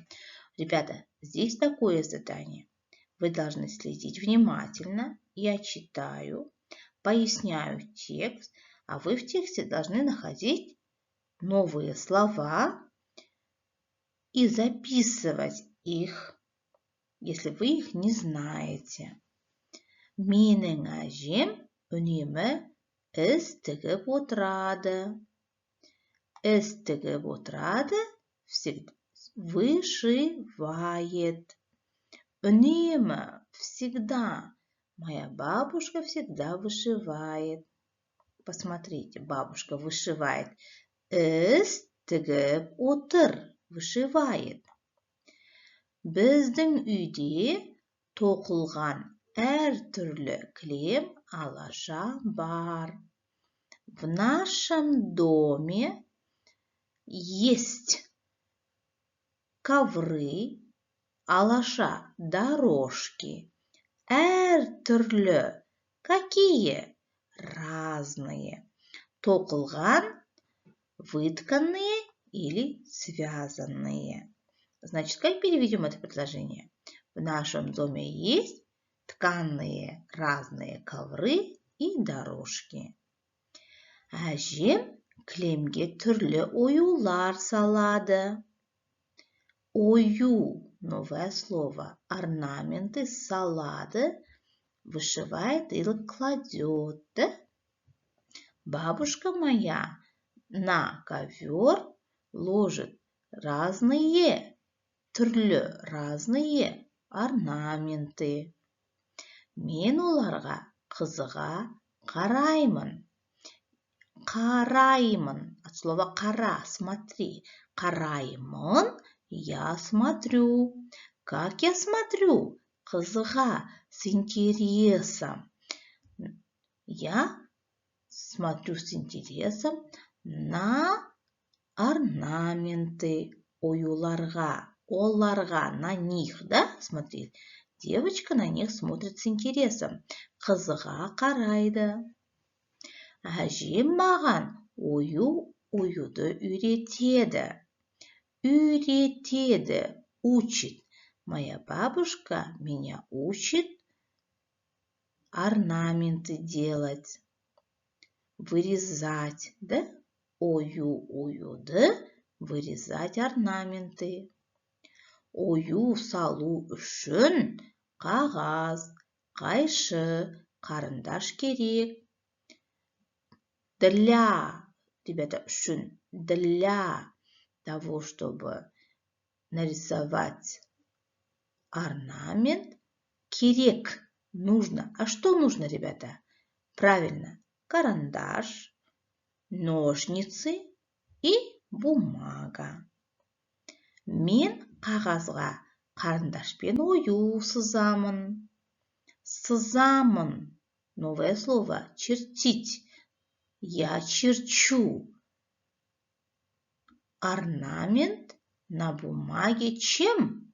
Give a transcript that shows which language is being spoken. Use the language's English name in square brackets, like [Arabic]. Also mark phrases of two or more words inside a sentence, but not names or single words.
[Russian] Ребята, здесь такое задание. Вы должны следить внимательно. Я читаю, поясняю текст, а вы в тексте должны находить новые слова и записывать их, если вы их не знаете. [Kazakh] Менің әжем үнемі іс тігіп отырады. іс тігіп отырады, вышивает. Үнемі, [Russian] всегда. Моя бабушка всегда вышивает. Посмотрите, бабушка вышивает. [Kazakh] Іс тігіп отыр, [Russian] вышивает. [Kazakh] Біздің үйде тоқылған әртүрлі кілем алаша бар. [Russian] В нашем доме есть ковры, алаша, дорожки. [Kazakh] Әртүрлі. Какие? [Russian] Разные. Тоқылған, вытканные или связанные. Значит, как переведем это предложение? В нашем доме есть тканые разные ковры и дорожки. [Kazakh] Әжем кілемге түрлі оюлар салады. Ою, [Russian] новое слово, орнаменты салады, вышивает или кладет. Бабушка моя на ковер ложит разные, түрлі, разные орнаменты. [Kazakh] Мен оларға қызыға қараймын. [Russian] Қараймын. От слова қара, смотри. [Kazakh] Қараймын, [Russian] я смотрю. Как я смотрю? Қызыға, с интересом. Я смотрю с интересом на орнаменты, [Kazakh] оюларға, оларға, [Russian] на них, да? Смотри, девочка на них смотрит с интересом. [Kazakh] Қызыға қарайды. Әжем маған оюды үйретеді. Үйретеді, [Russian] учит. Моя бабушка меня учит орнаменты делать. Вырезать, да? Оюды, вырезать орнаменты. [Kazakh] Ою салу үшін қағаз, қайшы, қарындаш керек. [Russian] Для, ребята, үшін, для того, чтобы нарисовать орнамент, керек, нужно. А что нужно, ребята? Правильно, карандаш, ножницы и бумага. [Kazakh] Мен қағазға қарындашпен ою сызамын. Сызамын. [Russian] Новое слово. Чертить. Я черчу орнамент на бумаге чем?